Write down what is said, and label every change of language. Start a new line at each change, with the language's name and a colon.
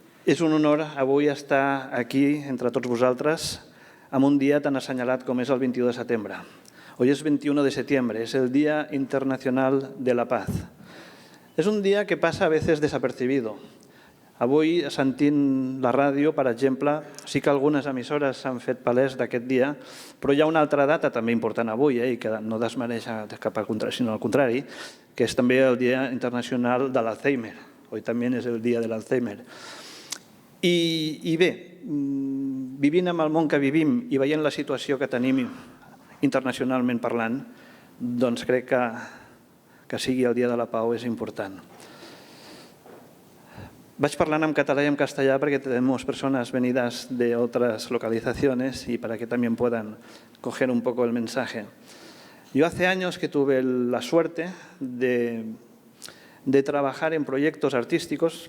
Catalan: És un honor avui estar aquí entre tots vosaltres en un dia tan assenyalat com és el 21 de setembre.
Spanish: Hoy es 21 de septiembre, es el Día Internacional de la Paz.
Catalan: És un dia que passa a veces desapercibido. Avui, sentint la ràdio, per exemple, sí que algunes emissores s'han fet palès d'aquest dia, però hi ha una altra data també important avui, i que no desmereix cap al contrari, sinó al contrari, que és també el Dia Internacional de l'Alzheimer. Hoy també és el Dia de l'Alzheimer. I bé, vivint amb el món que vivim i veient la situació que tenim internacionalment parlant, doncs crec que sigui el Dia de la Pau és important.
Spanish: Vaig parlant en català i en castellà perquè tenemos personas venidas de otras localizaciones y para que también puedan coger un poco el mensaje. Yo hace años que tuve la suerte de trabajar en proyectos artísticos.